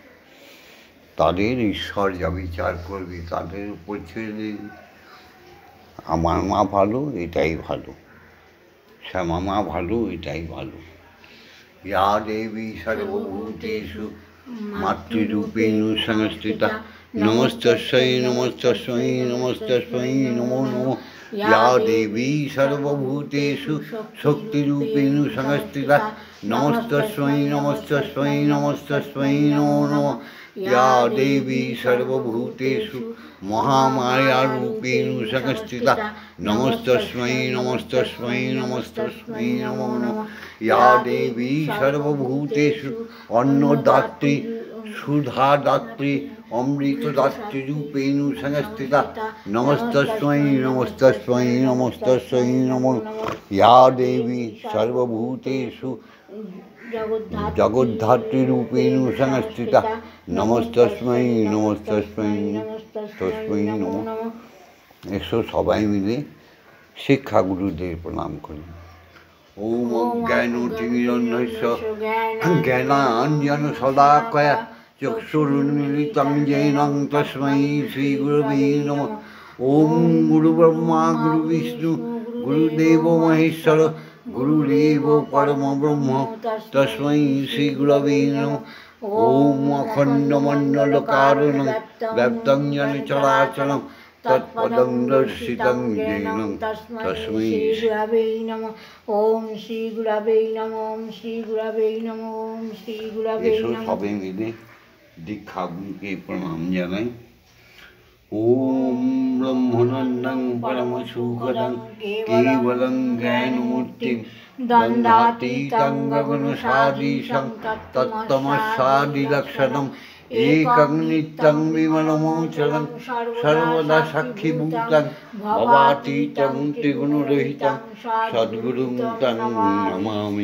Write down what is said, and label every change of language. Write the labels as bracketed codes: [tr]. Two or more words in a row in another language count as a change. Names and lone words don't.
[bn] তাদের ঈশ্বর যা বিচার করবে তাদের উপর ছেড়ে দিন। আমার মা ভালো, এটাই ভালো। শ্যামা মা ভালো, এটাই ভালো। [sa] ইয়া দেবী সর্বভূতেষু মাতৃরূপেণ সংস্থিতা নমস্তস্যৈ নমস্তস্যৈ নমস্তস্যৈ নমো নমঃ। ইয়া দেবী সর্বভূতেষু শক্তিরূপেণ সংস্থিতা নমস্তস্যৈ নমস্তস্যৈ নমস্তস্যৈ নমো নমঃ। ইয়া দেবী সর্বভূতেষু মহামায়ারূপেণ সংস্থিতা নমস্তস্যৈ নমস্তস্যৈ নমস্তস্যৈ নমো নমঃ। ইয়া দেবী সর্বভূতেষু অন্নদাত্রী সুধাদাত্রী অমৃতদাত্রী রূপেণ সংস্থিতা নমস্তস্যৈ নমস্তস্যৈ নমস্তস্যৈ নমো। ইয়া দেবী সর্বভূতেষু জগদ্ধাত্রী রূপেণ সংস্থিতা নমস্তস্যৈ নমস্তস্যৈ তস্मै নমঃ। [bn] এসো সবাই মিলে শিক্ষাগুরুদের প্রণাম করি। [sa] ওম অজ্ঞানতিমিরন্ধস্য জ্ঞানাঞ্জনশলাকয়া চক্ষুरुन्मीलितं येन तस्मै श्रीगुरवे नमः। ओम गुरुब्रह्मा गुरुविष्णु गुरुदेव महेश्वर गुरुदेव परमब्रह्म तस्मै श्रीगुरवे नमः। ओम अखण्डमण्डलकारणं व्याप्तं येन चराचरं तत्पदं दर्शितं येन तस्मै श्रीगुरवे नमः। ओम श्रीगुरवे नमः। ओम श्रीगुरवे नमः। ओम श्रीगुरवे नमः। [bn] সবাই মিলে দীক্ষাগুরুকে প্রণাম জানাই। [sa] ওম ব্রহ্মনন্দং পরমসুখদং কেবলং জ্ঞানমূর্তিং দ্বন্দ্বাতীতং গগনসাদীশং তত্ত্বমস্যাদিলক্ষণম একং নিত্যং বিমলমোচরং সর্বদা সাক্ষীভূতং ভবাতীতং ত্রিগুণরহিতং সদ্গুরুং তং নমামি।